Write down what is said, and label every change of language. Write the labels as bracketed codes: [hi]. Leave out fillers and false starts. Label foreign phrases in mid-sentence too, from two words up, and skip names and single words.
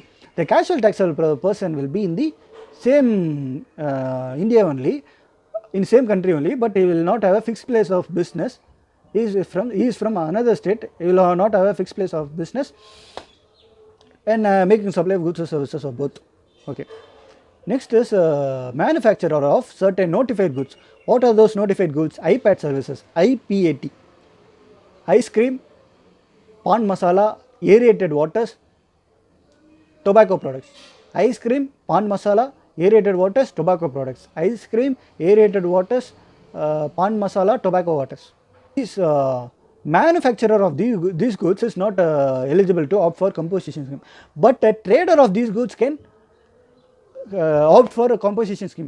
[en] The casual taxable person will be in the same India only, in same country only, but he will not have a fixed place of business. He is from another state. He will not have a fixed place of business and making supply of goods or services or both. Okay. Next is manufacturer of certain notified goods. What are those notified goods? IPAT services, IPAT, ice cream, pan masala, aerated waters, tobacco products. Ice cream, pan masala, aerated waters, tobacco products. Ice cream, aerated waters, pan masala, tobacco waters. This manufacturer of these goods is not eligible to opt for compensation scheme, but a trader of these goods can opt for a compensation scheme.